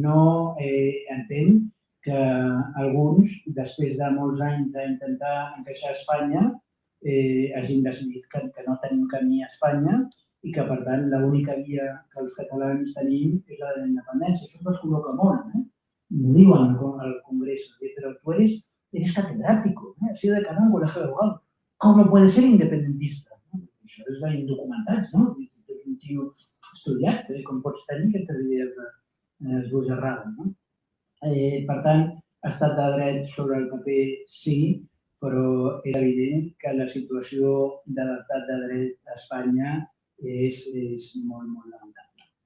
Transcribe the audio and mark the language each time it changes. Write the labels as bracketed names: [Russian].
[Catalan] No entén que alguns, després de molts anys d'intentar encaixar Espanya, hagin decidit que no tenim camí a Espanya i que, per tant, l'única via que els catalans tenim és la de la independència. Això es descol·loca molt, M'ho diuen al Congrés, però [Spanish] tu eres catedrático, has sido decano en colegio de abogados. ¿Cómo puedes ser independentista? [Catalan] Això és d'indocumentats, no? És un tio estudiat, com pots tenir aquestes idees esbojarrades, no? Per tant, estat de dret sobre el paper sí, però és evident que la situació de l'estat de dret a Espanya és molt, molt lamentable.